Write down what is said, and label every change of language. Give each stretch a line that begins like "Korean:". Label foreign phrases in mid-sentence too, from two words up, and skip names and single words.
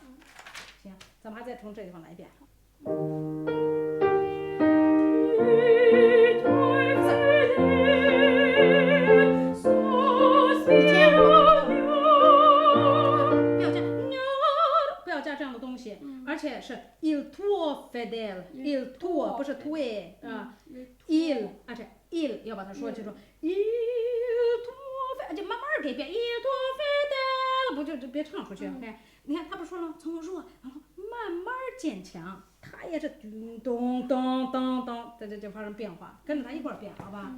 Chinese: 行，咱们还再从这地方来一遍。不要加这样的东西，而且是
Italian: il tuo fedele， il tuo
Chinese: 不是 tue 啊 ，il 而且 il 要把它说清楚 ，
Italian: il tuo
Chinese: 就慢慢给变
Italian: il tuo fedele，
Chinese: 不就别唱出去 ，OK？你看他不说了，从弱然后慢慢渐强，他也是咚咚咚咚咚，在这就发生变化，跟着他一块儿变，好吧？